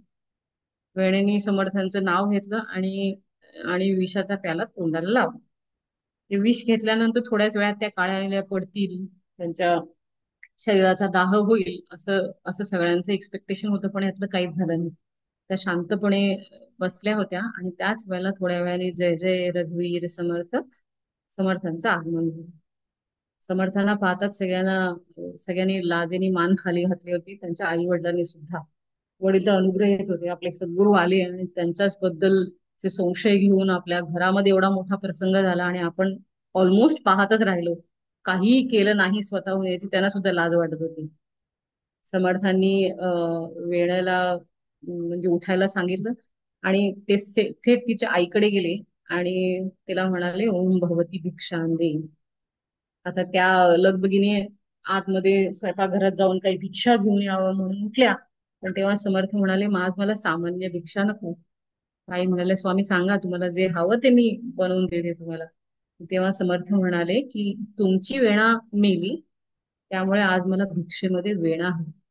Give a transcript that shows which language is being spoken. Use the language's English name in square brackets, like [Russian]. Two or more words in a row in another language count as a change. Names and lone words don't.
[Marathi] वेणेनी समर्थांचं नाव घेतलं आणि आणि विषाचा प्याला तोंडाला लावला. ते विष घेतल्यानंतर थोड्याच वेळात त्या काळ्या पडतील, त्यांच्या शरीराचा दाह होईल असं असं सगळ्यांचं एक्सपेक्टेशन होतं, पण यातलं काहीच झालं नाही. त्या शांतपणे बसल्या होत्या आणि त्याच वेळेला थोड्या वेळाने जय जय रघुवीर समर्थ समर्थांचं आगमन झालं. समर्थांना पाहतात सगळ्यांनी लाजेने मान खाली घातली होती, त्यांच्या आई वडिलांनी सुद्धा. वडील तर अनुग्रह येत होते, आपले सद्गुरू आले आणि त्यांच्याच बद्दलचे संशय घेऊन आपल्या घरामध्ये एवढा मोठा प्रसंग झाला आणि आपण ऑलमोस्ट पाहतच राहिलो, काहीही केलं नाही स्वतःहून याची त्यांना सुद्धा लाज वाटत होती. समर्थांनी वेळेला म्हणजे उठायला सांगितलं आणि ते थेट तिच्या आईकडे गेले आणि तिला म्हणाले [Sanskrit] ओम भगवती भिक्षां दे. [Marathi] आता त्या लगबगीने आतमध्ये स्वयंपाकघरात जाऊन काही भिक्षा घेऊन यावं म्हणून उठल्या. पण तेव्हा समर्थ म्हणाले आज मला सामान्य भिक्षा नको. आई म्हणाले स्वामी सांगा, तुम्हाला जे हवं ते मी बनवून देते तुम्हाला. तेव्हा समर्थ म्हणाले की तुमची वेणा मेली, त्यामुळे आज मला भिक्षेमध्ये वेणा हवी.